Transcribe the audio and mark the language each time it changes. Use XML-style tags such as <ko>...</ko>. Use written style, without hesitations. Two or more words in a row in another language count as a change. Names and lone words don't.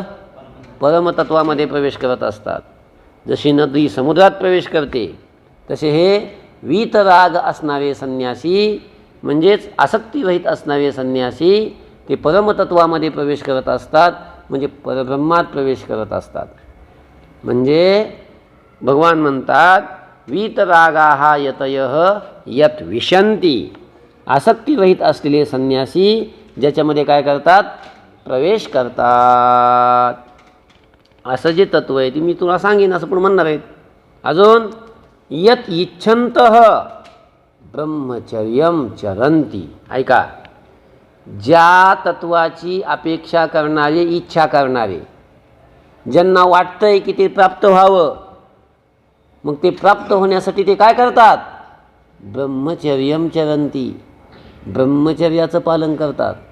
<mr>परमतत्वामध्ये प्रवेश करत असतात. जशी नदी समुद्रात प्रवेश करते तसे हे वीतराग असणारे संन्यासी, म्हणजेच आसक्तीरहित असणारे संन्यासी, ते परमतत्वामध्ये प्रवेश करत असतात, म्हणजे परब्रह्मात प्रवेश करत असतात. म्हणजे भगवान म्हणतात</mr> <sa>वीतरागाः यतयः यत विशंती,</sa> <mr>आसक्तीरहित असलेले संन्यासी ज्याच्यामध्ये काय करतात, प्रवेश करतात. असं जे तत्व आहे ते मी तुला सांगेन असं पण म्हणणार आहेत.</mr> <sa>अजून यत इच्छन्तः ब्रह्मचर्यं चरन्ति.</sa> <mr>ऐका, ज्या तत्वाची अपेक्षा करणारे, इच्छा करणारे, ज्यांना वाटतंय की ते प्राप्त व्हावं, मग ते प्राप्त होण्यासाठी ते काय करतात,</mr> <sa>ब्रह्मचर्यं चरन्ति,</sa> <mr>ब्रह्मचर्याचं पालन करतात.</mr>